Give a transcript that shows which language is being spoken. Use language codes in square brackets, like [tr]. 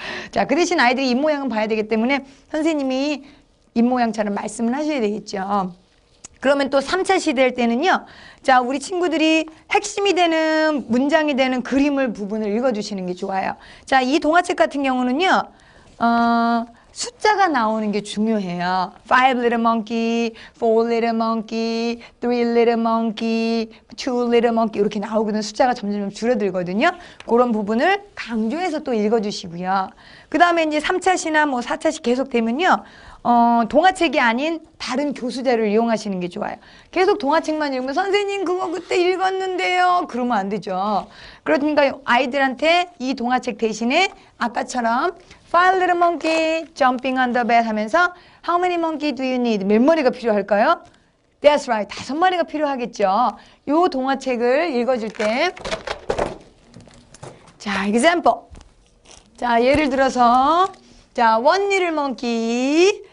[ko] 자, 그 대신 아이들이 입모양은 봐야 되기 때문에 선생님이 입모양처럼 말씀을 하셔야 되겠죠. 그러면 또 3차 시대일 때는요. 자, 우리 친구들이 핵심이 되는 문장이 되는 그림을 부분을 읽어주시는 게 좋아요. 자, 이 동화책 같은 경우는요. 숫자가 나오는 게 중요해요. [en] 5 little monkey, 4 little monkey, 3 little monkey, 2 little monkey [ko] 이렇게 나오거든요. 숫자가 점점 줄어들거든요. 그런 부분을 강조해서 또 읽어주시고요. 그 다음에 이제 3차 시나 뭐 4차 시 계속 되면요. 동화책이 아닌 다른 교수자를 이용하시는 게 좋아요. 계속 동화책만 읽으면 선생님 그거 그때 읽었는데요. 그러면 안 되죠. 그러니까 아이들한테 이 동화책 대신에 아까처럼 [en] 5 little monkey jumping on the bed [ko] 하면서 [en] How many monkey do you need? [ko] 몇 마리가 필요할까요? [en] That's right. [ko] 5마리가 필요하겠죠. 이 동화책을 읽어줄 때 자, example. 자, 예를 들어서 자, [en] one little monkey.